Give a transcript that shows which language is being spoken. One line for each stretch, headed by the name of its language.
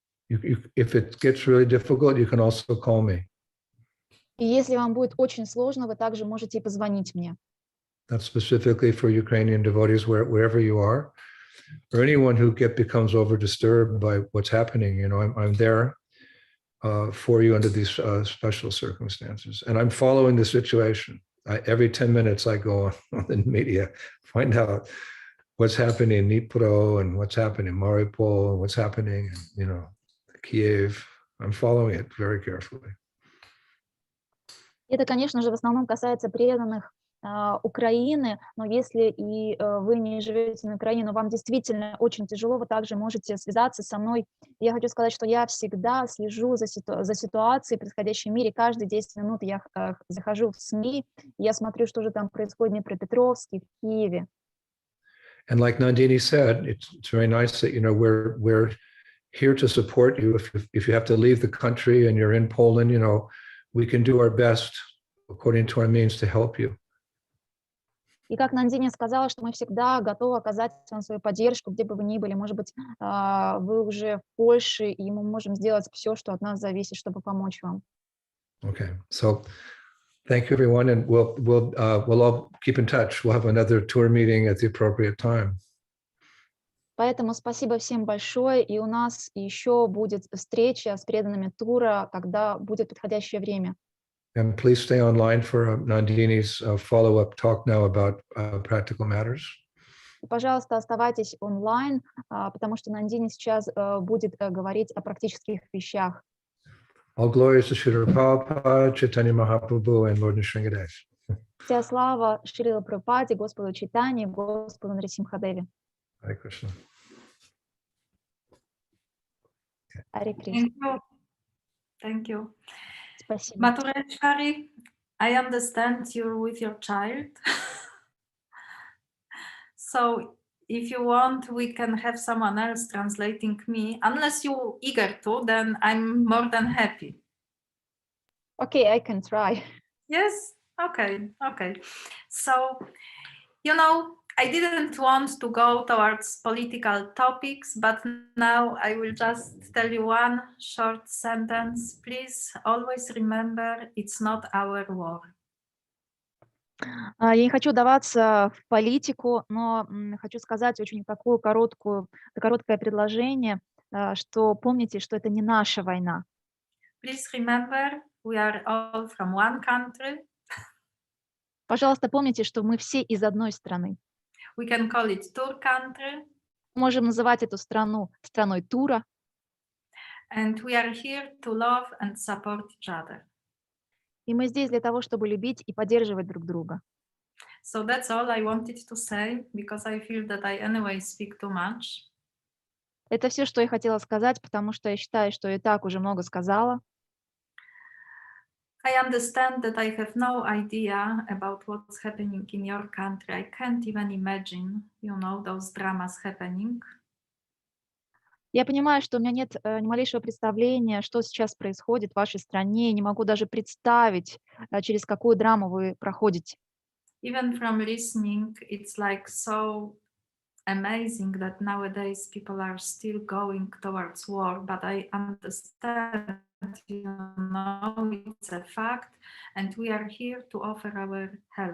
English: If it gets really difficult, you can also call me.
Russian: И если вам будет очень сложно, вы также можете и позвонить мне.
English: That's specifically for Ukrainian devotees wherever you are, or anyone who becomes over disturbed by what's happening. You know, I'm there for you under these special circumstances, and I'm following the situation. Every 10 minutes, I go on the media, find out what's happening in Dnipro and what's happening in Mariupol and what's happening in, Kiev. I'm following it very carefully.
Russian: Это, конечно же, в основном касается преданных Украины, но если и вы не живете на Украине, но вам действительно очень тяжело, вы также можете связаться со мной. Я хочу сказать, что я всегда слежу за ситуацией, происходящей в мире. Каждые 10 минут я захожу в СМИ, я смотрю, что же там происходит в Днепропетровске, в Киеве.
English: And like Nandini said, it's very nice that, we're here to support you. If you have to leave the country and you're in Poland, we can do our best according to our means to help you.
Russian: И как Нандини сказала, что мы всегда готовы оказать вам свою поддержку, где бы вы ни были. Может быть, вы уже в Польше, и мы можем сделать все, что от нас зависит, чтобы помочь вам.
English: Okay, so thank you, everyone, and we'll all keep in touch. We'll have another tour meeting at the appropriate time.
Russian: Поэтому спасибо всем большое, и у нас еще будет встреча с преданными тура, когда будет подходящее время.
English: And please stay online for Nandini's follow-up talk now about practical matters.
Russian: И, пожалуйста, оставайтесь онлайн, потому что Нандини сейчас будет говорить о практических вещах.
English: All glories to Srila Prabhupada, Chaitanya Mahaprabhu, and Lord Nrsimhadev.
Russian: Вся слава Шрила Прабхупаде, Господу Чайтанье, Господу Нрисимхадеве.
English: Hare Krishna.
Russian: Харе Кришна.
English: Thank you.
Russian: Спасибо.
English: Matureshwari, I understand you're with your child. So if you want, we can have someone else translating me. Unless you're eager to, then I'm more than happy. Okay, I can try. Yes? Okay. So, I didn't want to go towards political topics, but now I will just tell you one short sentence. Please always remember, it's not our war.
Russian: Я не хочу даваться в политику, но хочу сказать очень короткое предложение, что помните, что это не наша война.
English: Please remember, we are all from one country.
Russian: Пожалуйста, помните, что мы все из одной страны.
English: We can call it Tur country.
Russian: Можем называть эту страну страной Тура.
English: And we are here to love and support each other.
Russian: И мы здесь для того, чтобы любить и поддерживать друг друга.
English: So that's all I wanted to say, because I feel that I anyway speak too much.
Russian: Это все, что я хотела сказать, потому что я считаю, что и так уже много сказала.
English: I understand that I have no idea about what's happening in your country. I can't even imagine, those dramas happening.
Russian: Я понимаю, что у меня нет ни малейшего представления, что сейчас происходит в вашей стране. Не могу даже представить, через какую драму вы проходите.
English: Even from listening, it's like so amazing that nowadays people are still going towards war, but I understand, it's a fact, and we are here to offer our help.